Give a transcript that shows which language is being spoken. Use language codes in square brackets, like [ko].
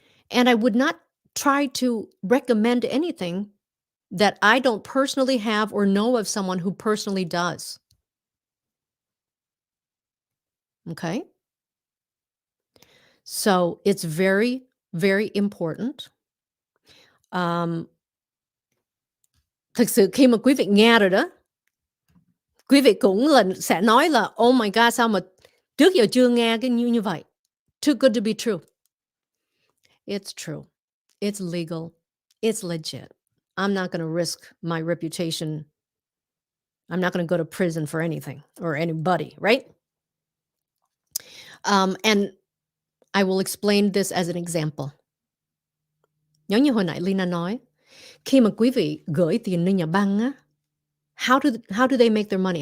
[en] And I would not try to recommend anything that I don't personally have or know of someone who personally does. Okay? So it's very, very important. [vi] Thực sự khi mà quý vị nghe rồi đó, quý vị cũng sẽ nói là [en] oh my God, [vi] sao mà trước giờ chưa nghe cái như vậy. [en] Too good to be true. It's true. It's legal. It's legit. I'm not going to risk my reputation. I'm not going to go to prison for anything or anybody, right? And I will explain this as an example. [vi] Giống như hồi nãy Leyna nói, khi mà quý vị gửi tiền lên nhà băng á, [en] how do they make their money?